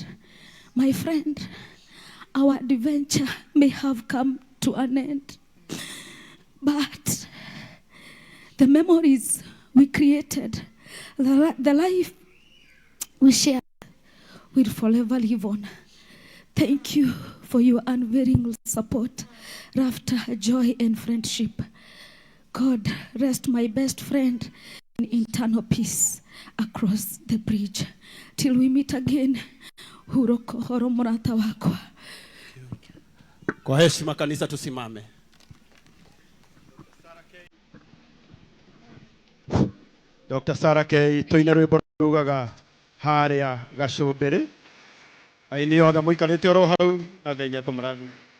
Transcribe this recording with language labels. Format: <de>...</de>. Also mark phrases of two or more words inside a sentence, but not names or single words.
<en>My friend, our adventure may have come to an end, but the memories we created, the life we shared, will forever live on. Thank you for your unwavering support, laughter, joy, and friendship. God, rest my best friend in eternal peace across the bridge. Till we meet again,</en> <ki>huroko horo murata wako.</ki> <sw>Kwa heshima kanisa tusimame. Dr. Sarah K.</sw> <ki>Toina rwimbo rugaga haria gacumbiri. Aini othe muikarite oro hau na thenya tumurani.</ki>